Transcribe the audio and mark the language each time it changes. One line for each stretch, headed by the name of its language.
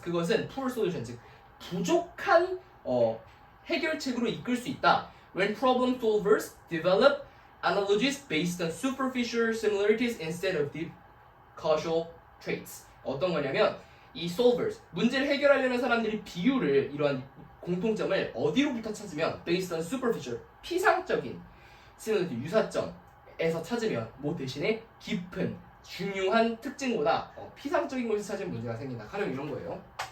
Korean: 그것은 poor solutions, 즉 부족한 해결책으로 이끌 수 있다.
English: When problem solvers develop analogies based on superficial similarities instead of deep causal traits.
Korean: 어떤 거냐면 이 solvers, 문제를 해결하려는 사람들이 비유를, 이러한 공통점을 어디로부터 찾으면
English: based on superficial,
Korean: 피상적인 similarity, 유사점에서 찾으면 뭐 대신에 깊은, 중요한 특징보다 피상적인 곳에서 찾으면 문제가 생긴다. 가령 이런 거예요.